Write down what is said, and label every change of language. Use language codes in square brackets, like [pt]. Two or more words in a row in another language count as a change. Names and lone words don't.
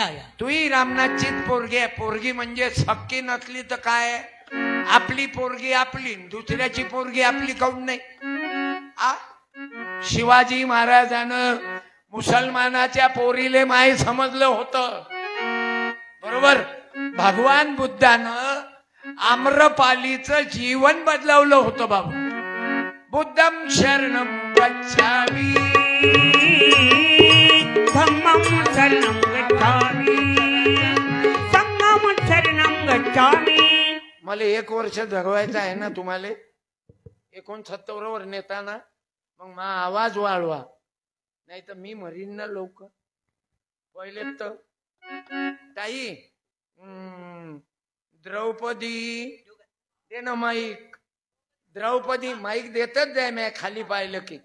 [mr] तूही रामनाथचीच पोरगी आहे पोरगी म्हणजे सक्की नसली तर काय आपली पोरगी आपली दुसऱ्याची पोरगी आपली काऊन नाही आ शिवाजी महाराजानं मुसलमानाच्या पोरीले माय समजलं होतं बरोबर भगवान बुद्धानं आम्रपालीचं जीवन बदलवलं होतं बाबू [pi] बुद्धम शरणम गच्छामि धम्मं शरणं गच्छामि संघं शरणं गच्छामि [mr] मला 1 वर्ष जगवायचं आहे ना तुम्हाला 69 वर नेताना मग मा आवाज वाढवा नाही तर मी मरीन ना लवकर पहिले तर ताई द्रौपदी दे ना माईक द्रौपदी माईक देतच जाय मी खाली पाहिलं की